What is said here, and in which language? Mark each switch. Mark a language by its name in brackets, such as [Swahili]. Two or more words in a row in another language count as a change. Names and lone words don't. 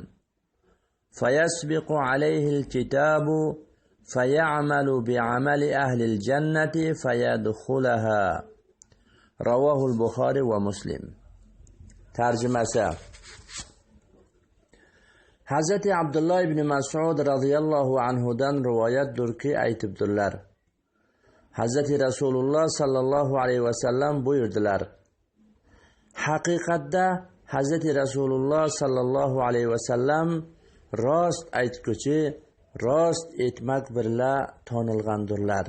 [Arabic] فيسبق عليه الكتاب فيعمل بعمل أهل الجنة فيدخلها رواه البخاري ومسلم. [Uzbek] ترجمة Hazreti Abdullah ibn Mas'ud radhiyallohu anhudan rivoyatdir ki aytibdilar. Hazreti Rasululloh sallallohu alayhi vasallam buyurdilar: Haqiqatda Hazreti Rasululloh sallallohu alayhi vasallam rost aytguchi, rost etmak birla tonilgandirlar.